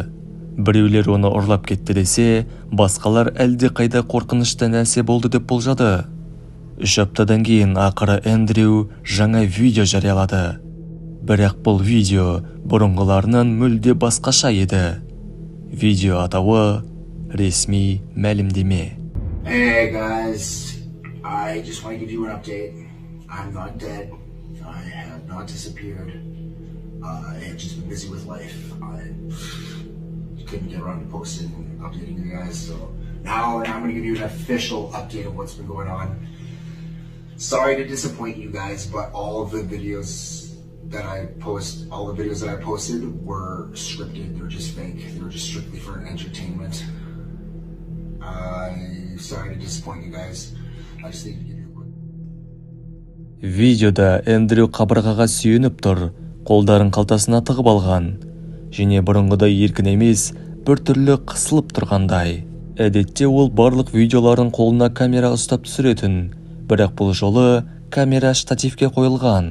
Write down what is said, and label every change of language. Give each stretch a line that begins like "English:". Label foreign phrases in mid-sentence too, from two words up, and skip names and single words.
Kazakh: Біреулер оны ұрлап кетті десе, басқалар әлде қайда қорқынышты нәрсе болды деп болжады. 3 аптадан кейін ақыры Эндрю жаңа видео жариялады. Бірақ бұл видео бұрынғыларынан мүлде басқаша еді. Видео атауы ресми мәлімдеме.
English: Hey guys, I just want to give you an update. I'm not dead. I have not disappeared. I have just been busy with life. I couldn't get around to posting and updating you guys, so now I'm going to give you an official update of what's been going on. Sorry to disappoint you guys, but all of the videos that I posted were scripted. They were just fake. They were just strictly for entertainment. I'm sorry to disappoint you guys. I just need to give you a quick.
Kazakh: Видеода Эндрю қабырғаға сүйеніп тұр, қолдарын қалтасына тығып алған. Және бұрынғыдай еркін емес, бір түрлі қысылып тұрғандай. Әдетте ол барлық видеоларын қолына камера ұстап түсіретін, бірақ бұл жолы камера штативке қойылған.